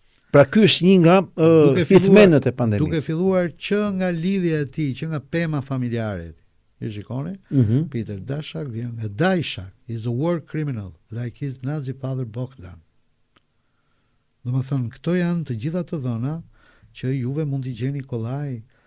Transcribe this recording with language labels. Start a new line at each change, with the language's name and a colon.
Albanian: Pra ky është një nga hitmenët e pandemisë. Duke filluar që nga lidhja e tij, që nga pema familjare e tij. E shikoni?
English: Peter Daszak
Albanian: vjen nga Dajshak,
English: is a war criminal like his Nazi father Bogdan.
Albanian: Domethënë, këto janë të gjitha të dhëna që juve mund t'i gjeni kollaj.